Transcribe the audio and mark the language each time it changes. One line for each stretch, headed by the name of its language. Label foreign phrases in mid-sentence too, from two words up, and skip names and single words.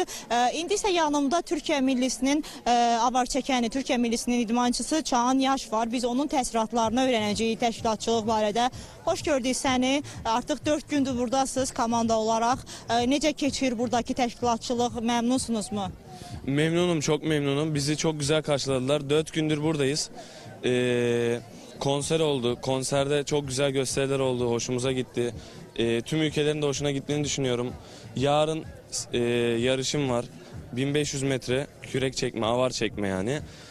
Azerbaijani: İndi isə yanımda Türkiyə millisinin avar çəkəni, Türkiyə millisinin idmançısı Çağan Yaş var. Biz onun təəssüratlarını öyrənəcəyik təşkilatçılıq barədə. Xoş gördük səni. Artıq 4 gündür buradasınız komanda olaraq. Necə keçir buradakı təşkilatçılıq? Məmnunsunuz mu?
Turkish: Memnunum, çok memnunum. Bizi çok güzel karşıladılar. 4 gündür buradayız. Konser oldu. Konserde çok güzel gösteriler oldu. Hoşumuza gitti. Tüm ülkelerin de hoşuna gittiğini düşünüyorum. Yarın yarışım var. 1500 metre kürek çekme, avar çekme yani.